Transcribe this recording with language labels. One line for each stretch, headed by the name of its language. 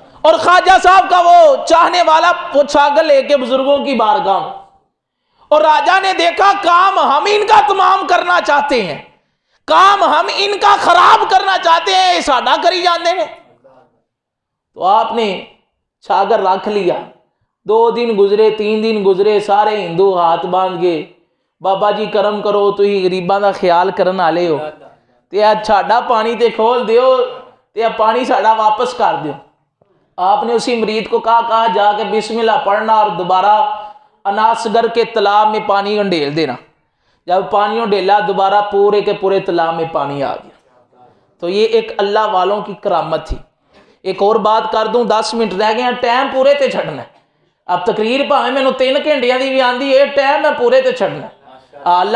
Urdu: اور خواجہ صاحب کا وہ چاہنے والا وہ چھاگل لے کے بزرگوں کی بارگاہ میں, اور راجا نے دیکھا کام ہم ان کا تمام کرنا چاہتے ہیں, کام ہم ان کا خراب کرنا چاہتے ہیں,
Punjabi: ساڈا کری جاندے ہیں.
Urdu: تو آپ نے چھاگل رکھ لیا. 2 دن گزرے, 3 دن گزرے, سارے ہندو ہاتھ باندھ گئے,
Punjabi: بابا جی کرم کرو تسی غریباں دا خیال کرن والے ہو, تے ساڈا پانی تے کھول دیو تے پانی ساڈا واپس کر دیو.
Urdu: آپ نے اسی مرید کو کہا جا کے بسم اللہ پڑھنا اور دوبارہ اناسگر کے تالاب میں پانی انڈیل دینا. جب پانی انڈیلا دوبارہ پورے کے پورے تالاب میں پانی آ گیا. تو یہ ایک اللہ والوں کی کرامت تھی. ایک اور بات کر دوں 10 منٹ رہ گئے ہیں
Punjabi: ٹائم پورے تے چھڑنا ہے اب تقریر بھاویں مینوں 3 گھنٹیاں دی بھی آندی ہے ٹائم میں پورے تے چھڑنا ہے اللہ